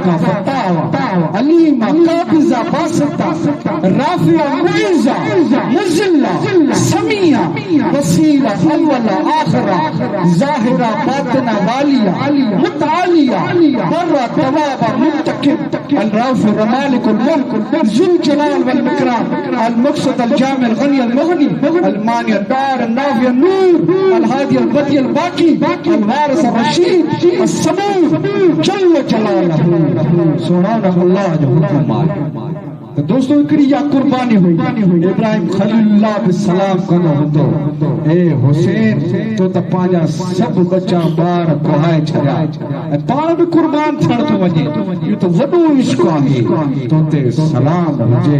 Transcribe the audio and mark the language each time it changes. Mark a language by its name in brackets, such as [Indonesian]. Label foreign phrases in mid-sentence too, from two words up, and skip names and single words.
[Sindhi] आहे, फ़त्ताह आहे, अलीम आहे, क़ाबिज़ आहे, बासित आहे, राफ़ि आहे, मुइज़ आहे, मुज़िल आहे, समी आहे, बसीर आहे, अव्वल आहे, आख़िर आहे, ज़ाहिर आहे, बातिन आहे, वाली आहे, मुतआली आहे, बर आहे, तवाब आहे, [Arabic] मुंतक़िम, الرؤوف المالك الملك ذو الجلال والإكرام المقصد الجامع الغني المغني المانع الدار النافع النور الهادي البديع الباقي الوارث الرشيد الصبور جل جلاله سبحان الله [Sindhi] जो हुकुम आहे। तो दोस्तों हिकिड़ी इहा कुर्बानी हुई। इब्राहिम खलीलुल्लाह बि सलाम कंदो हूंदो ए हुसैन तो त पंहिंजा सभु बचा ॿार कोहाए छॾिया ऐं पाण बि कुर्बान थियण थो वञे। इहो त वॾो इश्क आहे, तो ते सलाम हुजे।